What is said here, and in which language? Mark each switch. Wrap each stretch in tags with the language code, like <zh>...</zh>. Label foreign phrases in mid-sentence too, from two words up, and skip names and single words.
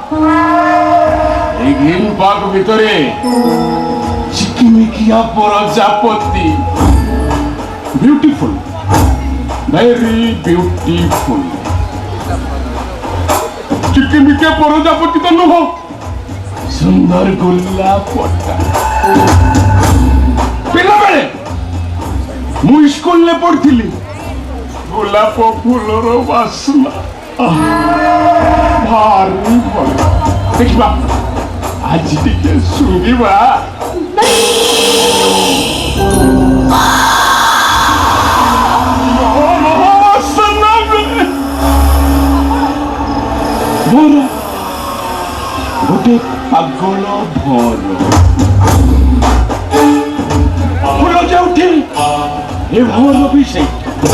<or>ଏଇ ଗ୍ରିନ ପାର୍କ ଭିତରେ ଚିକିମିକିଆ ପ୍ରଜାପତି,</or> <en>beautiful, very beautiful.</en> <or>ଚିକିମିକିଆ ପ୍ରଜାପତି ତୋ ନହ, ସୁନ୍ଦର ଗୋଲାପଟା। ପିଲାବେଳେ ମୁଁ ସ୍କୁଲରେ ପଢିଥିଲି, ଗୋଲାପ ଫୁଲର ବାସ୍ନା ଭାରି ଭଲ। ଦେଖିବା ଆଜି ଟିକେ ଶୁଣିବା। ମୋର ଗୋଟେ ପାଗଳ ଭର ଫୁଲ ଯେଉଁଠି ଏ ଭର ବି ସେଇଠି।</or>